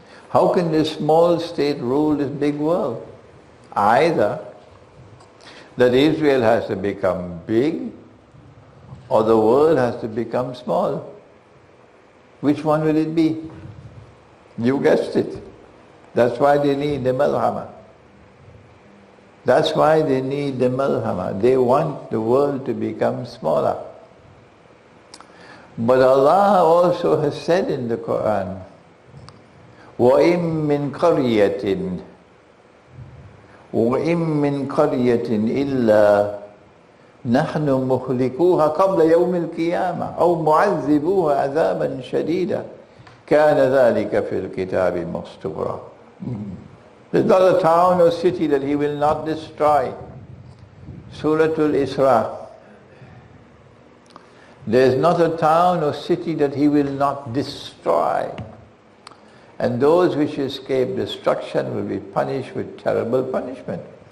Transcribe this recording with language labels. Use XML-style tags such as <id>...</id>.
<en>How can this small state rule this big world? Either that Israel has to become big, or the world has to become small. Which one will it be? You guessed it. That's why they need the malhama. That's why they need the malhama. They want the world to become smaller. But Allah also has said in the Quran,</en> <ar>وَإِن مِّن قَرْيَةٍ وَإِن مِّن قَرْيَةٍ إِلَّا نحن مهلكوها قبل يوم القيامة أو معذبوها عذابا شديدا كان ذلك في الكتاب مسطورا.</ar> <en>There's not a town or city that he will not destroy. Surah Al-Isra. There's not a town or city that he will not destroy. And those which escape destruction will be punished with terrible punishment.</en>